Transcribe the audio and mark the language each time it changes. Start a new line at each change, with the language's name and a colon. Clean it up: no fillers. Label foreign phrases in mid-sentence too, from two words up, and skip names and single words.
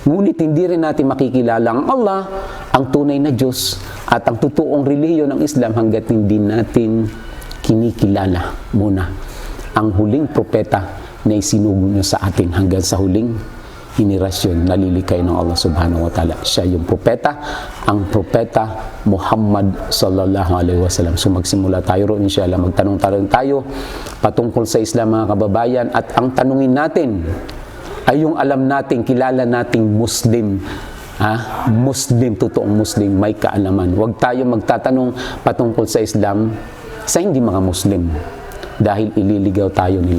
Filipino: Ngunit hindi rin natin makikilala ang Allah, ang tunay na Diyos, at ang totoong relihiyon ng Islam hanggat hindi natin kinikilala muna ang huling propeta na isinugo niya sa atin hanggang sa huling henerasyon na lilikay ng
Arabic: الله سبحانه وتعالى.
Filipino: Siya yung propeta, ang propeta Muhammad
Arabic: صلى الله عليه وسلم.
Filipino: So magsimula tayo roon, inshallah, magtanong-tanong tayo patungkol sa Islam mga kababayan, at ang tanungin natin ay yung alam natin, kilala nating Muslim. Muslim, totoong Muslim, may kaalaman. Huwag tayo magtatanong patungkol sa Islam sa hindi mga Muslim dahil ililigaw tayo nila.